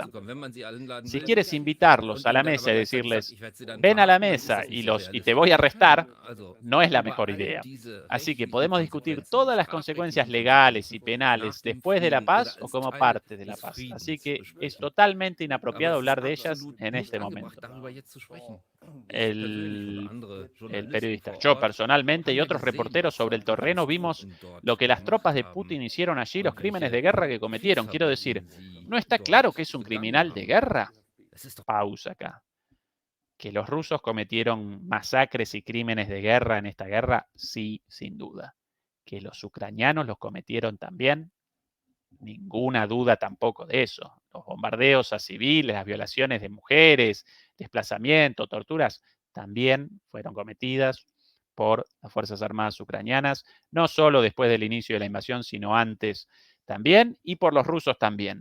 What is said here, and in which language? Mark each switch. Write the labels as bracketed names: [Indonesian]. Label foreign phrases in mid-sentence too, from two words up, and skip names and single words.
[Spanish] Si quieres invitarlos a la mesa y decirles, ven a la mesa y te voy a arrestar, no es la mejor idea. Así que podemos discutir todas las consecuencias legales y penales después de la paz o como parte de la paz. Así que es totalmente inapropiado hablar de ellas en [German] nicht [Spanish] este [German] angebracht, [Spanish] momento. [German] darüber jetzt zu sprechen. Ich persönlich oder [Spanish] El, [German] andere [Spanish] el [German] Journalisten [Spanish] periodista. [German] vor [Spanish] Yo [German] Ort [Spanish] personalmente [German] haben [Spanish] y [German] ja [Spanish] otros [German] gesehen, [Spanish] reporteros [German] was [Spanish] sobre el [German] die [Spanish] terreno vimos [German] Regierungstruppen [Spanish] lo [German] dort [Spanish] que las tropas [German] gemacht [Spanish] de [German] haben [Spanish] Putin hicieron allí, los [German] und [Spanish] crímenes de [German] welche [Spanish] guerra que cometieron. Quiero decir, [German] Kriegsverbrechen sie [Spanish] ¿no está claro que [German] dort [Spanish] es un [German] begangen [Spanish] criminal de [German] haben. [Spanish] guerra? [German] Es ist doch [Spanish] Pausa acá. ¿Que los rusos cometieron masacres y crímenes de guerra en esta guerra? Sí, sin duda. ¿Que los ucranianos los cometieron también? Ninguna duda tampoco de eso. Los bombardeos a civiles, las violaciones de mujeres, desplazamiento, torturas, también fueron cometidas por las Fuerzas Armadas ucranianas, no solo después del inicio de la invasión, sino antes también, y por los rusos también.